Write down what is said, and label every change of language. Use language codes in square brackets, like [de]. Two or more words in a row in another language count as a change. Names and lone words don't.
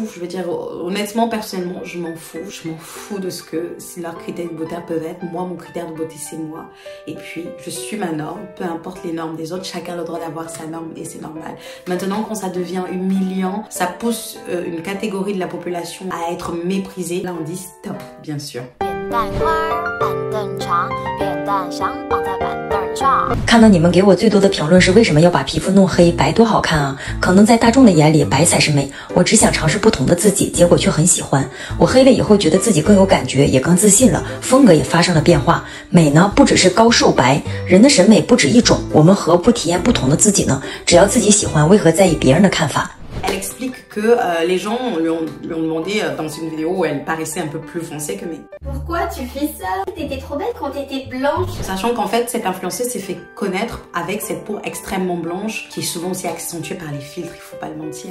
[fr] Je veux dire, honnêtement, personnellement, je m'en fous. Je m'en fous de ce que leurs critères de beauté peuvent être. Moi, mon critère de beauté, c'est moi. Et puis, je suis ma norme. Peu importe les normes des autres, chacun a le droit d'avoir sa norme et c'est normal. Maintenant, quand ça devient humiliant, ça pousse une catégorie de la population à être méprisée. Là, on dit stop, bien sûr. [zh] 看到你们给我最多的评论是为什么要把皮肤弄黑，白多好看啊！可能在大众的眼里，白才是美。我只想尝试不同的自己，结果却很喜欢。我黑了以后，觉得自己更有感觉，也更自信了，风格也发生了变化。美呢，不只是高瘦白，人的审美不止一种。我们何不体验不同的自己呢？只要自己喜欢，为何在意别人的看法？ [fr] Elle explique que les gens lui ont demandé dans une vidéo où elle paraissait un peu plus foncée que May. Pourquoi tu fais ça? T'étais trop belle quand t'étais blanche. Sachant qu'en fait, cette influenceuse s'est fait connaître avec cette peau extrêmement blanche qui est souvent aussi accentuée par les filtres, il faut pas le mentir.